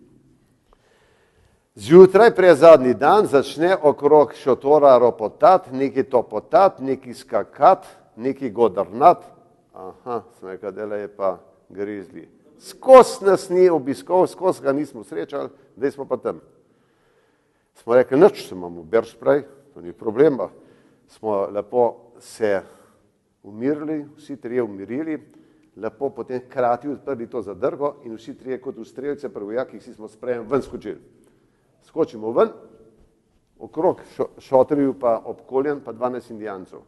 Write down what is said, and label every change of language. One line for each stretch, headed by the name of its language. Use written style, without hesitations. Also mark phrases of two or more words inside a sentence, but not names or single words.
Slovenian: Zjutraj pred zadnji dan začne okrog šotora ropotati, neki topotati, neki skakati, neki godrnati. Aha, sem rekel, dela je pa grizli. Skos nas ni obiskal, skos ga nismo srečali, zdaj smo pa tam. Smo rekli, nič, se imamo
English: bear spray,
Slovenian: to ni problema. Smo lepo se umirili, vsi trije umirili, lepo potem hkrati odprli to zadrgo in vsi trije kot v strelce pri vojakih si smo sprejem ven skočili. Skočimo ven, okrog šotorju pa obkoljen pa 12 indijancev.